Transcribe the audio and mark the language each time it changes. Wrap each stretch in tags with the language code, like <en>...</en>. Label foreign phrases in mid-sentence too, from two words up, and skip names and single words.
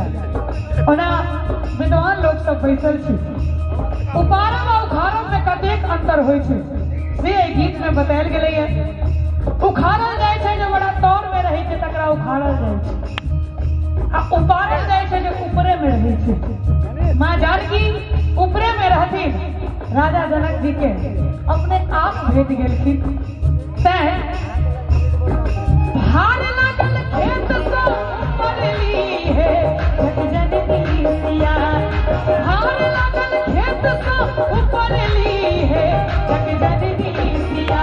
<mai>ओना विद्वान लोग सब बैसल छी उपारम और उखाड़म में कतेक अंतर होय छै से एहि गीत में बतायल गेलै है। उखाड़ल जाय छै जे बड़ा तौर में रहै छै तकरा उखाड़ल जाय छै आ उपारल जाय छै जे ऊपरे में रहै छै। मां जानकी ऊपरे में रहथिन राजा जनक जी के अपने आप भेट गेलखिन। भार लागल खेत तो उपरली है जग जननी सिया। भार लागल खेत तो उपरली है जग जननी सिया।</mai>